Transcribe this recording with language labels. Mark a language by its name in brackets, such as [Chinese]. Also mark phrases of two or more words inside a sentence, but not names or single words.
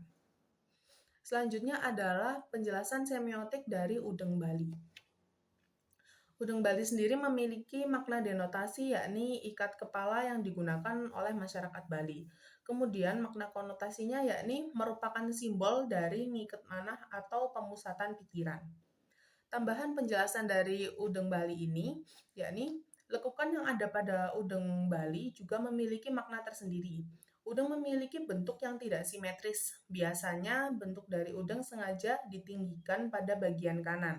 [Indonesian] Selanjutnya adalah penjelasan semiotik dari udeng Bali. Udeng Bali sendiri memiliki makna denotasi, yakni ikat kepala yang digunakan oleh masyarakat Bali. Kemudian makna konotasinya yakni merupakan simbol dari [Balinese] ngiket manah [Indonesian] atau pemusatan pikiran. Tambahan penjelasan dari udeng Bali ini, yakni lekukan yang ada pada udeng Bali juga memiliki makna tersendiri. Udeng memiliki bentuk yang tidak simetris. Biasanya bentuk dari udeng sengaja ditinggikan pada bagian kanan.